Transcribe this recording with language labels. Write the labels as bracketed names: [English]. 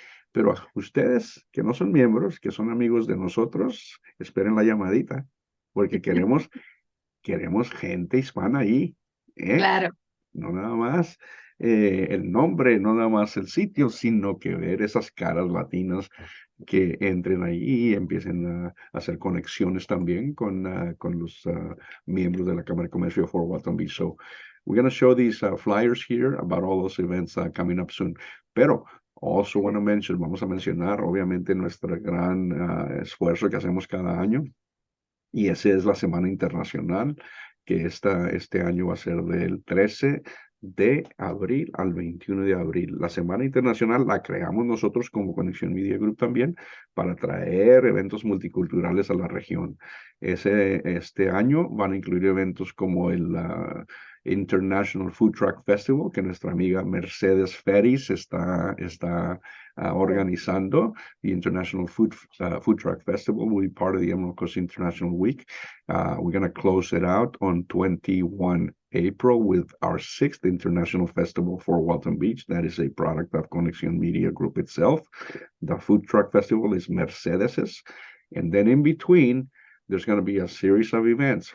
[Spanish] Pero ustedes que no son miembros, que son amigos de nosotros, esperen la llamadita, porque queremos gente hispana ahí, ¿eh? Claro. No nada más el nombre, no nada más el sitio, sino que ver esas caras latinas que entren ahí y empiecen a hacer conexiones también con los miembros de la Cámara de Comercio de Fort Walton Beach. [English] So we're going to show these flyers here about all those events coming up soon. [Spanish] Pero [English] also want to mention, [Spanish] vamos a mencionar obviamente nuestro gran esfuerzo que hacemos cada año, y esa es la Semana Internacional que este año va a ser del 13 de abril al 21 de abril. La Semana Internacional la creamos nosotros como Conexión Media Group también para traer eventos multiculturales a la región. Este año van a incluir eventos como el International Food Truck Festival, que nuestra amiga Mercedes Ferris está organizando. [English] The International Food Truck Festival will be part of the Emerald Coast International Week. We're going to close it out on 21 April with our 6th International Festival for Walton Beach. That is a product of Conexión Media Group itself. The Food Truck Festival is Mercedes's. And then in between, there's going to be a series of events.